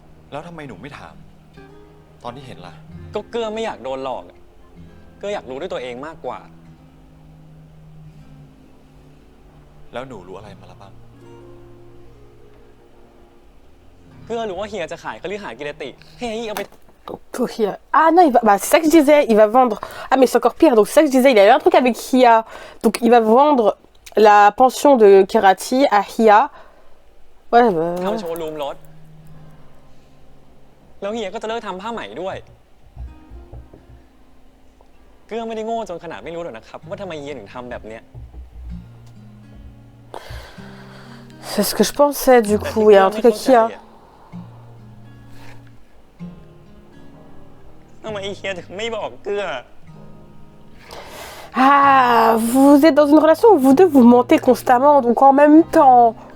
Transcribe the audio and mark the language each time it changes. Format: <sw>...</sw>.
<th>แล้วทำไมหนูไม่ถาม ตอนที่เห็นล่ะ ก็เกื้อไม่อยากโดนหลอกอะเกื้ออยากรู้ด้วยตัวเองมากกว่า แล้วหนูรู้อะไรมาละบ้าง เกื้อรู้ว่าเฮียจะขายคฤหาสน์กิรติให้เฮียเอาไป</th> <fr>Pour Hia. Ah non, bah, c'est ça que je disais, il va vendre. Ah, mais c'est encore pire. Donc, c'est ça que je disais, il y avait un truc avec Hia. Donc, il va vendre la pension de Kirati à Hia. Ouais, bah.</fr> <th>ทำโชว์รูมรถ แล้วเฮียก็จะเลิกทำผ้าไหมด้วย เกื้อไม่ได้โง่จนขนาดไม่รู้หรอกนะครับ ว่าทำไมเฮียถึงทำแบบเนี้ย</th> <fr>C'est ce que je pensais, du coup. Il y a un truc avec Hia.</fr> <th>ทำไมเฮียถึงไม่บอกเกื้อ</th> <fr>Ah, vous êtes dans une relation où vous deux vous mentez constamment, donc en même temps.</fr>